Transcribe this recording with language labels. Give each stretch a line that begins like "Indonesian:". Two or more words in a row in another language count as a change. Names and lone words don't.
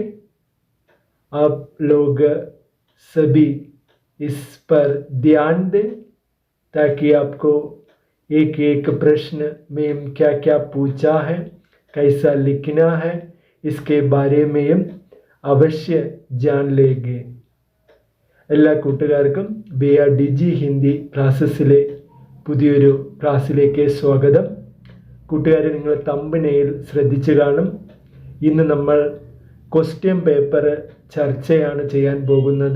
Hindi: आप लोग सभी इस पर ध्यान दें ताकि आपको एक एक प्रश्न में क्या क्या पूछा है, कैसा लिखना है, इसके बारे में अवश्य जान लेंगे।
Malayalam: എല്ലാ കൂട്ടുകാർക്കും BRDG ഹിന്ദി ക്ലാസ്സസിലെ പുതിയൊരു ക്ലാസ്സിലേക്ക് സ്വാഗതം. കൂട്ടുകാരെ, നിങ്ങൾ തമ്പനെയിൽ ശ്രദ്ധിച്ചു കാണും. ഇന്ന് നമ്മൾ
English: question paper
Malayalam: ചർച്ചയാണ് ചെയ്യാൻ പോകുന്നത്.